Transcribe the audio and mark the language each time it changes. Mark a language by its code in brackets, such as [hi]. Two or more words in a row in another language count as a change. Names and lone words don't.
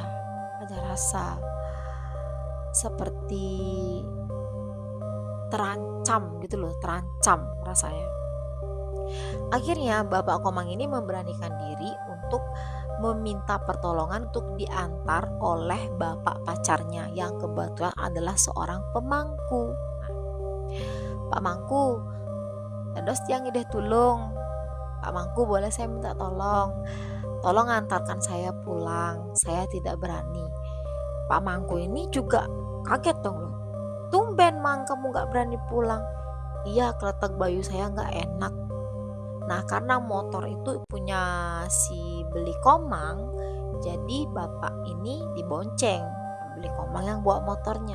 [id] Ada rasa seperti terancam gitu loh, terancam rasanya. Akhirnya Bapak Komang ini memberanikan diri untuk meminta pertolongan untuk diantar oleh bapak pacarnya yang kebetulan adalah seorang pemangku. [ban] Pak Mangku, dados tiang ideh tulung. [id] Pak Mangku, boleh saya minta tolong? Tolong antarkan saya pulang, saya tidak berani. Pak Mangku ini juga kaget dong loh. Tumben Mang kamu gak berani pulang. Iya, [ban] keletek bayu [id] saya gak enak. Nah, karena motor itu punya si Beli Komang, jadi bapak ini dibonceng, Beli Komang yang bawa motornya.